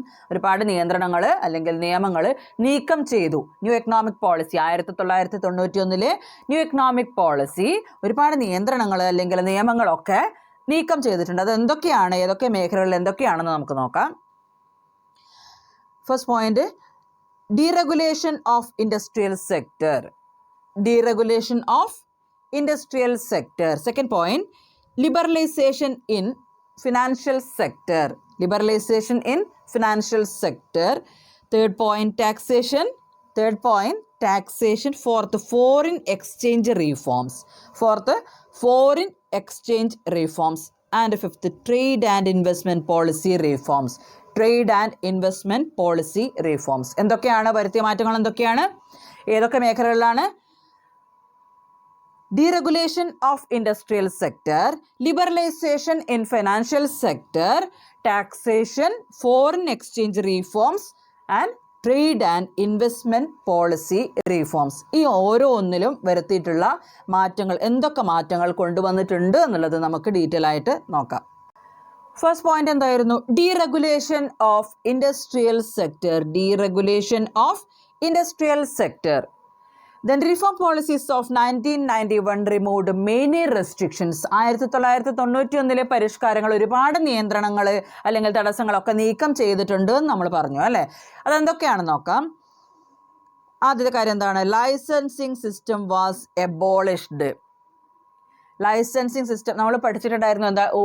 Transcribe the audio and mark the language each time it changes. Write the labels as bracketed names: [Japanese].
[Malayalam] ഒരുപാട് നിയന്ത്രണങ്ങൾ അല്ലെങ്കിൽ നിയമങ്ങൾ നീക്കം ചെയ്തു. New economic policy 1991 new economic policy ഒരുപാട് നിയന്ത്രണങ്ങൾ അല്ലെങ്കിൽ നിയമങ്ങളൊക്കെ നീക്കം ചെയ്തിട്ടുണ്ട്. അത് എന്തൊക്കെയാണ്, ഏതൊക്കെ മേഖലകളിൽ എന്തൊക്കെയാണെന്ന് നമുക്ക് നോക്കാം. [English] First point, deregulation of industrial sector. Deregulation of industrial sector. Second point, liberalization in financial sector. Liberalization in financial sector. Third point, taxation. Third point, taxation. Fourth, foreign exchange reforms. Fourth, foreign exchange reforms. And fifth, trade and investment policy reforms. Trade and investment policy reforms. [Malayalam] എന്തൊക്കെയാണ് വരുത്തിയ മാറ്റങ്ങൾ? എന്തൊക്കെയാണ്, ഏതൊക്കെ മേഖലകളിലാണ്? [English] Deregulation of industrial sector, liberalisation in financial sector, taxation, foreign exchange reforms and trade and investment policy reforms. [Malayalam] ഈ ഓരോന്നിലും വരുത്തിയിട്ടുള്ള മാറ്റങ്ങൾ, എന്തൊക്കെ മാറ്റങ്ങൾ കൊണ്ടുവന്നിട്ടുണ്ട് എന്നുള്ളത് നമുക്ക് ഡീറ്റെയിൽ ആയിട്ട് നോക്കാം. ഫസ്റ്റ് പോയിന്റ് എന്തായിരുന്നു? [English] Deregulation of industrial sector. Deregulation of industrial sector. Then reform policies of 1991 removed many restrictions. [Malayalam] 1991 പരിഷ്കാരങ്ങൾ ഒരുപാട് നിയന്ത്രണങ്ങൾ അല്ലെങ്കിൽ തടസ്സങ്ങളൊക്കെ നീക്കം ചെയ്തിട്ടുണ്ട് എന്ന് നമ്മൾ പറഞ്ഞു അല്ലേ? അതെന്തൊക്കെയാണെന്ന് നോക്കാം. ആദ്യത്തെ കാര്യം എന്താണ്? [English] Licensing system was abolished. Licensing system [Malayalam] നമ്മൾ പഠിച്ചിട്ടുണ്ടായിരുന്നു.